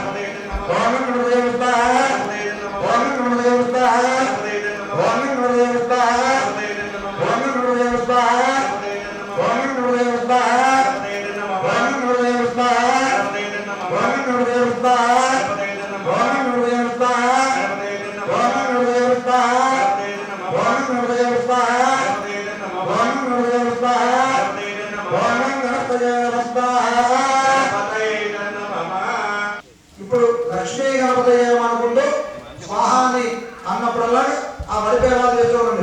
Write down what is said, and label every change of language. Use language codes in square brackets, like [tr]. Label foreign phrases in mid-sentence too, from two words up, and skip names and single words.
[sa] ओम गणपतये स्वाहा. ओम गणपतये स्वाहा. ओम गणपतये स्वाहा. ओम गणपतये स्वाहा. ओम गणपतये स्वाहा. ओम गणपतये स्वाहा. ओम गणपतये स्वाहा. [te] ఇప్పుడు లక్ష్మీ గణపతయ్య అనుకుంటూ స్వాహాన్ని అన్నప్పుడల్లా ఆ వడిపేవాళ్ళు చేస్తూ ఉండండి.